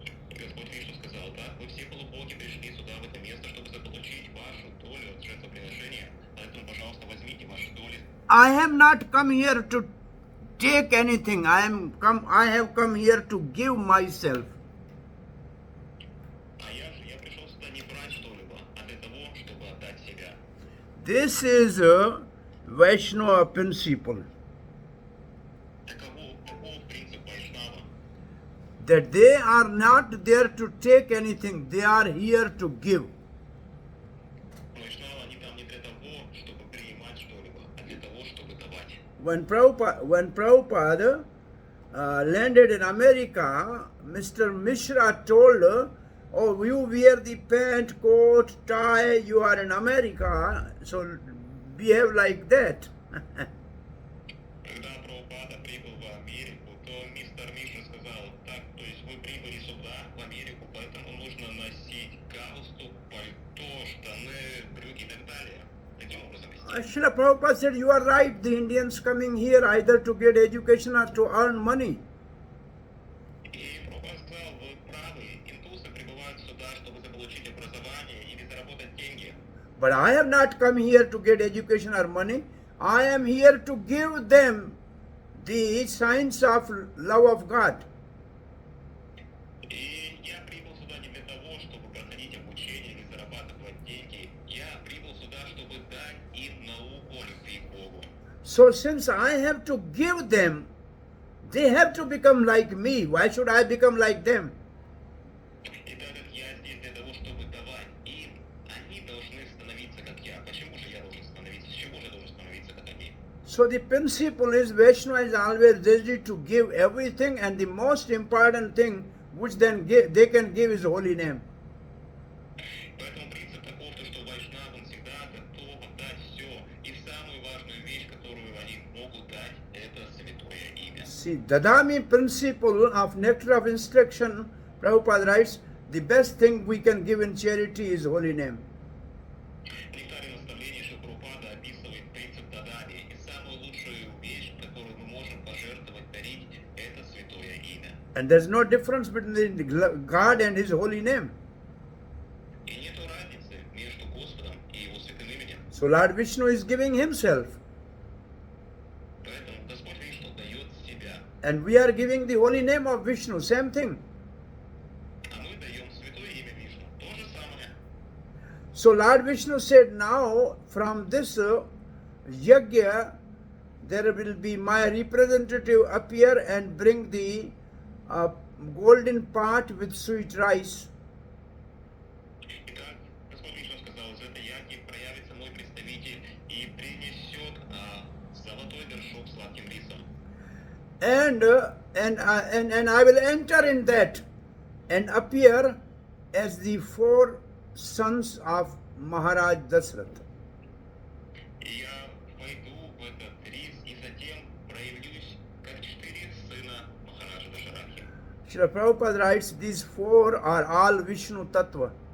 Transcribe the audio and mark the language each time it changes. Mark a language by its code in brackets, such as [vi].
[ru] И Господь Вишну сказал, так, вы все полубоги пришли сюда, в это место, чтобы заполучить вашу долю от жертвоприношения, поэтому, пожалуйста, возьмите ваши доли. [en] I have not come here to take anything. I have come here to give myself. [ru] А я пришел сюда не брать что-либо, а для того, чтобы отдать себя. [en] This is a Vaishnava principle, [ru] Таков принцип Вайшнава. [en] that they are not there to take anything, they are here to give. [ru] Вайшнавы, они там не для того, чтобы принимать что-либо, а для того, чтобы давать. [en] When Prabhupada landed in America, Mr. Mishra told, oh, you wear the pant, coat, tie, you are in America, so behave like that. [ru] Когда Прабхупада прибыл в Америку, то мистер Мишра сказал, так, то есть вы прибыли сюда, в Америку, поэтому нужно носить галстук, пальто, штаны, брюки и так далее. Таким образом вести. [en] Srila Prabhupada said, you are right, the Indians coming here either to get education or to earn money. [ru] И Прабхупада сказал, вы правы, индусы прибывают сюда, чтобы заполучить образование или заработать деньги. [en] But I have not come here to get education or money. I am here to give them the signs of love of God. [ru] И я прибыл сюда не для того, чтобы проходить обучение или зарабатывать деньги. Я прибыл сюда, чтобы дать им науку о любви к Богу. [en] So since I have to give them, they have to become like me. Why should I become like them? [ru] И так как я здесь для того, чтобы давать им, они должны становиться как я. Почему же я должен становиться? С чего же я должен становиться как они? [en] So the principle is Vaishnava is always ready to give everything, and the most important thing, which then they can give his holy name. [ru] Поэтому принцип таков, то, что вайшнав, он всегда готов отдать все. И самую важную вещь, которую они могут дать, это святое имя. [en] See, Dadami principle of nectar of instruction, Prabhupada writes, the best thing we can give in charity is holy name. [ru] В нектаре наставлений Шилпрабхупада описывает принцип Дадами. И самую лучшую вещь, которую мы можем пожертвовать, дарить, это святое имя. [en] And there's no difference between God and his holy name. [ru] И нету разницы между Господом и Его святым именем. [en] So Lord Vishnu is giving himself. [ru] Поэтому Господь Вишну дает себя. [en] And we are giving the holy name of Vishnu, same thing. [ru] А мы даем святое имя Вишну. То же самое. [en] So Lord Vishnu said, now from this yajna, there will be my representative appear and bring the golden pot with sweet rice. [ru] Итак, Господь Вишну сказал, из этой ягни проявится мой представитель и принесет золотой горшок с сладким рисом. [en] And I will enter in that and appear as the 4 sons of Maharaj Dasrath. [ru] И я войду в этот рис и затем проявлюсь как 4 сына Махараджа Дашарахи. [en] Srila Prabhupada writes, these 4 are all Vishnu Tattva.